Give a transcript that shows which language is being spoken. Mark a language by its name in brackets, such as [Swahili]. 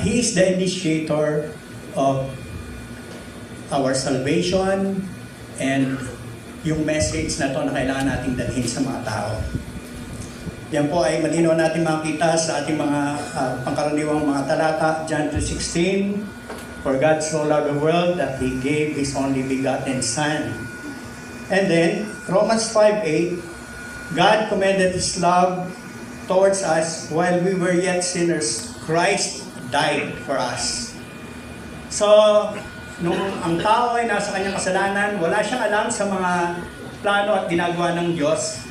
[English] He is the initiator of our salvation, and [Filipino] yung message na to na kailangan nating dalhin sa mga tao. Yan po ay malinaw natin makita sa ating mga pangkaraniwang mga talata. [English] John 3:16, "For God so loved the world that He gave His only begotten Son." And then, Romans 5:8, "God commended His love towards us while we were yet sinners, Christ died for us." [Filipino] So, nung ang tao ay nasa kanyang kasalanan, wala siyang alam sa mga plano at ginagawa ng Diyos.